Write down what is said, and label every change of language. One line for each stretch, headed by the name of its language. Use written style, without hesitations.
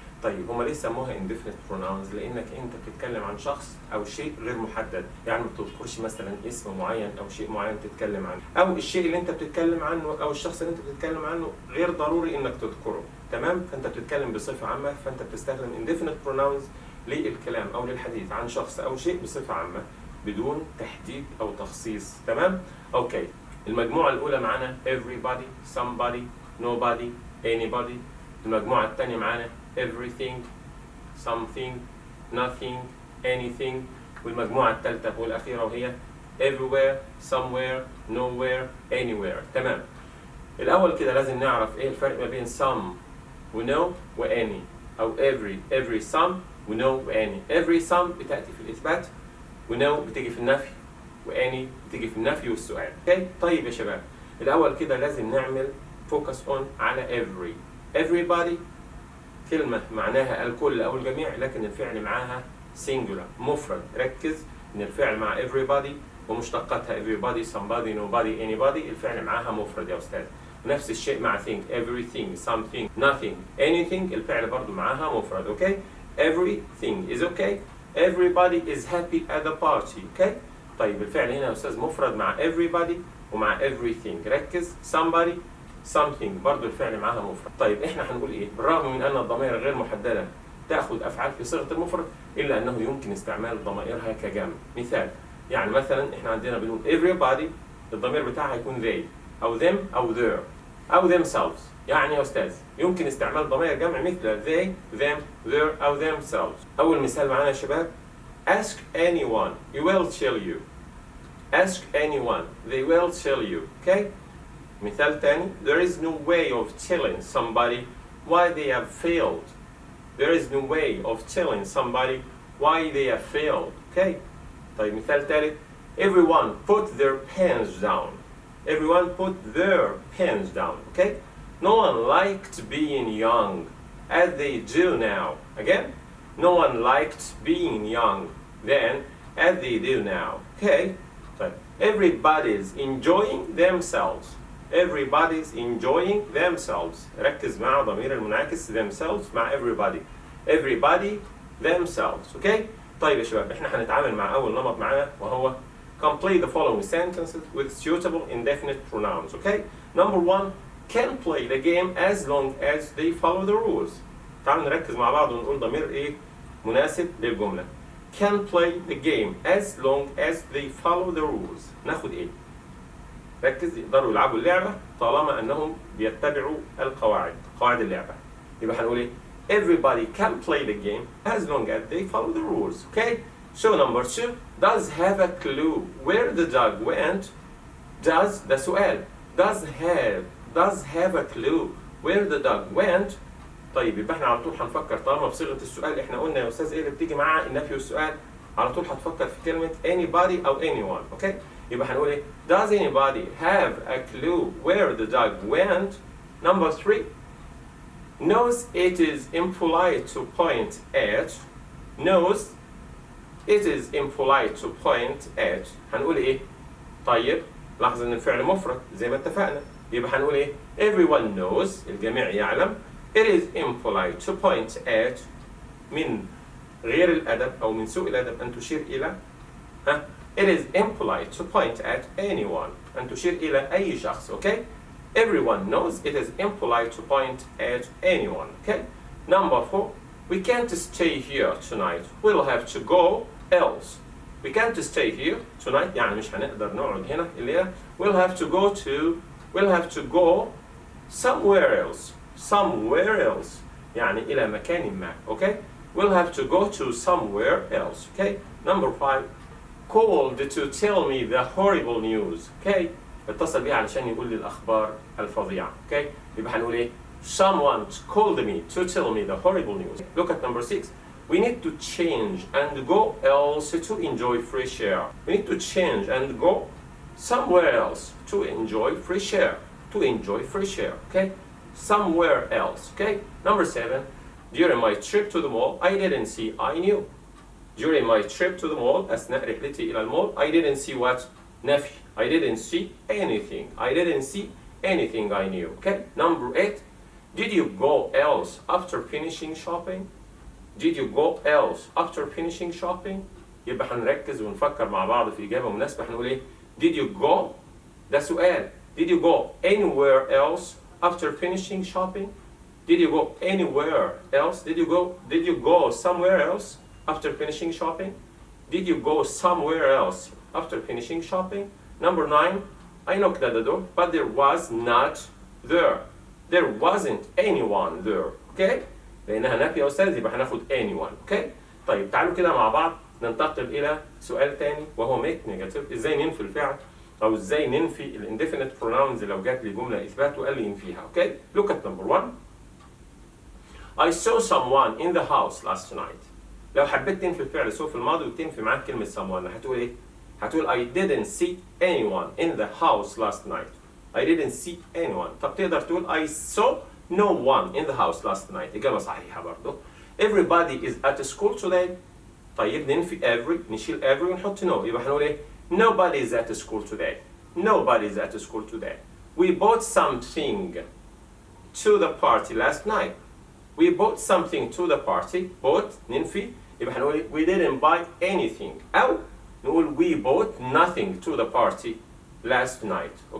Arabic: طيب هما ليه سموها indefinite pronouns؟ لأنك أنت بتتكلم عن شخص أو شيء غير محدد، يعني ما بتذكرش مثلا اسم معين أو شيء معين تتكلم عنه، أو الشيء اللي أنت بتتكلم عنه أو الشخص اللي أنت بتتكلم عنه غير ضروري إنك تذكره. تمام؟ فأنت بتتكلم بصفة عامة، فأنت بتستخدم indefinite pronouns للكلام أو للحديث عن شخص أو شيء بصفة عامة بدون تحديد أو تخصيص. تمام؟ أوكي. المجموعة الأولى معانا
English: everybody, somebody, nobody, anybody.
Arabic: المجموعة الثانية معانا
English: everything, something, nothing, anything.
Arabic: والمجموعة الثالثة والأخيرة وهي
English: everywhere, somewhere, nowhere, anywhere.
Arabic: تمام. الأول كده لازم نعرف إيه الفرق ما بين some و no و any، أو every some و no و any. every some بتأتي في الإثبات، و no بتيجي في النفي، و any بتيجي في النفي والسؤال. اوكي؟ طيب يا شباب، الأول كده لازم نعمل
English: focus on
Arabic: على everybody. كلمة معناها الكل أو الجميع، لكن الفعل معاها singular مفرد. ركز إن الفعل مع everybody ومشتقاتها
English: everybody, somebody, nobody, anybody
Arabic: الفعل معاها مفرد يا أستاذ. نفس الشيء مع
English: think, everything, something, nothing, anything
Arabic: الفعل برضو معاها مفرد.
English: Okay? everything is okay. everybody is happy at the party.
Arabic: اوكي؟ طيب الفعل هنا يا أستاذ مفرد مع everybody ومع everything. ركز. somebody, something برضو الفعل معاها مفرد. طيب احنا هنقول ايه؟ بالرغم من ان الضمائر غير محددة تأخذ أفعال في صيغة المفرد، إلا أنه يمكن استعمال ضمائرها كجمع. مثال، يعني مثلا احنا عندنا بنقول everybody الضمير بتاعها يكون they أو them أو their أو themselves. يعني يا أستاذ يمكن استعمال ضمائر جمع مثل they, them, their أو themselves. أول مثال معانا يا شباب
English: ask anyone, he will tell you. ask anyone, they will tell you. okay?
Arabic: مثال تاني
English: there is no way of telling somebody why they have failed. there is no way of telling somebody why they have failed. okay?
Arabic: طيب مثال ثالث
English: everyone put their pens down. everyone put their pens down. okay? no one liked being young as they do now. again, no one liked being young then as they do now. okay? طيب everybody's enjoying themselves. everybody's enjoying themselves.
Arabic: ركز مع ضمير المنعكس themselves مع everybody. everybody themselves. okay? طيب يا شباب احنا هنتعامل مع أول نمط معانا وهو
English: complete the following sentences with suitable indefinite pronouns. okay? Number 1 can play the game as long as they follow the rules.
Arabic: تعالوا نركز مع بعض ونقول ضمير ايه مناسب للجملة.
English: can play the game as long as they follow the rules.
Arabic: ناخد ايه؟ ركز، يقدروا يلعبوا اللعبة طالما أنهم بيتبعوا القواعد، قواعد اللعبة. يبقى هنقول إيه؟
English: Everybody can play the game as long as they follow the rules. Okay? So number 2 does have a clue where the dog went.
Arabic: does ده سؤال.
English: does have a clue where the dog went.
Arabic: طيب يبقى احنا على طول هنفكر طالما بصيغة السؤال احنا قلنا يا أستاذ ايه اللي بتيجي معاه النفي والسؤال، على طول هتفكر في كلمة anybody أو anyone.
English: okay?
Arabic: يبقى هنقول ايه؟
English: does anybody have a clue where the dog went. Number 3 knows it is impolite to point at. knows it is impolite to point at.
Arabic: هنقول ايه؟ طيب لاحظ ان الفعل مفرد زي ما اتفقنا. يبقى هنقول ايه؟
English: everyone knows
Arabic: الجميع يعلم
English: it is impolite to point at
Arabic: من غير الأدب أو من سوء الأدب أن تشير إلى
English: it is impolite to point at anyone
Arabic: أن تشير إلى أي شخص.
English: okay? Everyone knows it is impolite to point at anyone. okay? Number 4, we can't stay here tonight. We'll have to go else. We can't stay here tonight
Arabic: يعني مش هنقدر نقعد هنا اللي هي
English: we'll have to go somewhere else.
Arabic: Somewhere else يعني إلى مكان ما.
English: okay? We'll have to go to somewhere else. okay? Number 5, called to tell me the horrible news. okay?
Arabic: اتصل بيه علشان يقول لي الأخبار الفظيعة.
English: okay?
Arabic: يبقى هنقول إيه؟
English: Someone called me to tell me the horrible news. Look at number 6. We need to change and go else to enjoy fresh air. We need to change and go somewhere else to enjoy fresh air. To enjoy fresh air. okay? Somewhere else. okay? Number 7. During my trip to the mall, I didn't see, I knew. During my trip to the mall,
Arabic: أثناء رحلتي إلى المول,
English: I didn't see what?
Arabic: نفي.
English: I didn't see anything. I didn't see anything I knew. okay? Number 8. Did you go else after finishing shopping? Did you go else after finishing shopping?
Arabic: يبقى هنركز ونفكر مع بعض في إجابة مناسبة. هنقول إيه؟
English: Did you go؟
Arabic: ده سؤال.
English: Did you go anywhere else after finishing shopping? Did you go anywhere else? Did you go somewhere else after finishing shopping? Did you go somewhere else after finishing shopping? Number 9, I knocked at the door, but there was not there. There wasn't anyone there. okay?
Arabic: لأنها نافية يا أستاذ يبقى هناخد anyone.
English: okay?
Arabic: طيب تعالوا كده مع بعض ننتقل إلى سؤال تاني وهو
English: make negative.
Arabic: إزاي ننفي الفعل أو إزاي ننفي ال indefinite pronouns لو جات لي جملة إثبات وقال لي ينفيها.
English: okay? Look at number 1. I saw someone in the house last night.
Arabic: لو حبيت تنفي الفعل saw في الماضي وتنفي معاك كلمة someone هتقول إيه؟ هتقول
English: I didn't see anyone in the house last night. I didn't see anyone.
Arabic: طب تقدر تقول
English: I saw no one in the house last night.
Arabic: إجابة صحيحة برضو.
English: Everybody is at school today.
Arabic: طيب ننفي every نشيل every ونحط no. يبقى هنقول إيه؟
English: Nobody is at school today. Nobody is at school today. We bought something to the party last night. We bought something to the party. Bought
Arabic: ننفي يبقى هنقول إيه؟
English: We didn't buy anything.
Arabic: أو نقول
English: we bought nothing to the party last night.